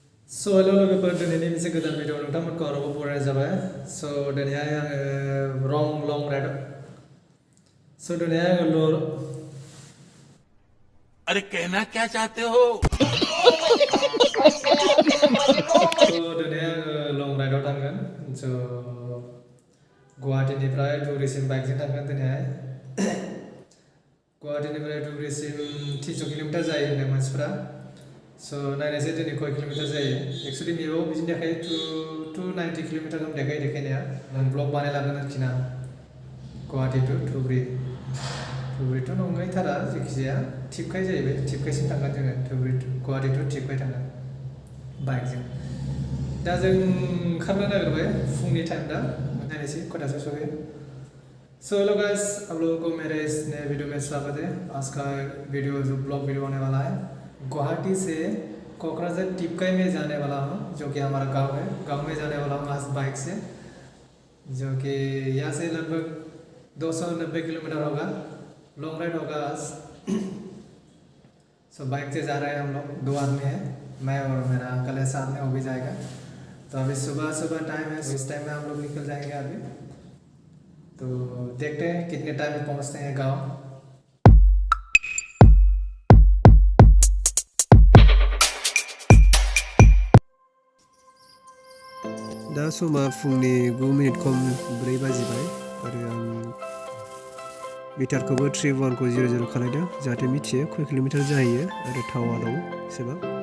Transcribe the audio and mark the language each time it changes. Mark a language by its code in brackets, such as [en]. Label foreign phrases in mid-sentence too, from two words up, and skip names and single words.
[en] So hello [brx] लोगोफोर दिनैनि मोनसे गोदान भिडिअ नोंथांमोनखौ आरोबाव बरायनाय जाबाय दिनैहाय आङो [en] long ride [brx] दिनैहाय आङो [hi] अरे कहना क्या चाहते हो [brx] दिनैहाय आङो लं राइडआव थांगोन गुवाहाटीनिफ्राय धुबुरीसिम बाइकजों थांगोन दिनैहाय गुवाहाटीनिफ्राय धुबुरीसिम 300 किल'मिटार जायो होनदों मानसिफ्रा नायनायसै दिनै खय किल'मिटार जायो एक्चुअली मेपाव बिदिनो देखायो 290 किल'मिटार देखायनाया आं ब्लग बानायलांगोन आरोखि ना गुवाहाटी टु धुबुरीथ' नंगैथारा जायखिजाया टिपकाय जाहैबाय टिपकायसिम थांगोन जोङो गुवाहाटी टु टिपकाय थांगोन बाइकजों दा जों ओंखारनो नागिरबाय फुंनि टाइम दा नायनायसै खयथासोआव सहैयो [en] hello guys [hi] आप लोगों को मेरे इस नए वीडियो में स्वागत है। आज का वीडियो जो [en] blog video [hi] होने वाला है गुवाहाटी से कोकराझार टिपकाई में जाने वाला हूँ जो कि हमारा गांव है। गांव में जाने वाला हूँ आज बाइक से जो कि यहाँ से लगभग 290 किलोमीटर होगा। [en] long ride [hi] होगा आज। बाइक से जा रहे हैं हम लोग 2 आदमी हैं, मैं और मेरा अंकल है, साथ में वो भी जाएगा। तो अभी सुबह टाइम है, इस टाइम में हम लोग निकल जाएंगे अभी। तो देखते हैं कितने टाइम में पहुँचते हैं गाँव। [brx] दा समा फुंनि 9 मिनिट खम 4 बाजिबाय आरो आं मिटारखौबो 31.00 खालायदों जाहाथे मिथियो खय किल'मिटार जाहैयो आरो थावा दं एसेबां।